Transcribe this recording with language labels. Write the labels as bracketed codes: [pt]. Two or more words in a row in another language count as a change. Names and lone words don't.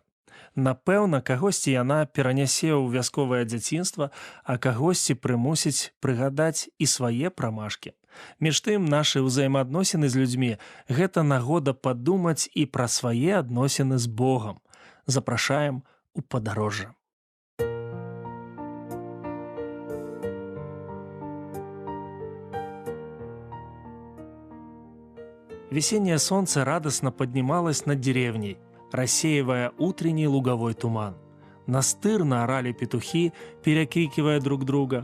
[be] Напэўна, кагосьці яна перанясе ў вясковае дзяцінства, а кагосьці прымусіць прыгадаць і свае прамашкі. Між тым, нашы ўзаемаадносіны з людзьмі – гэта нагода падумаць і пра свае адносіны з Богам. Запрашаем у падарожжа. [ru] Весеннее солнце радостно поднималось над деревней, рассеивая утренний луговой туман. Настырно орали петухи, перекрикивая друг друга.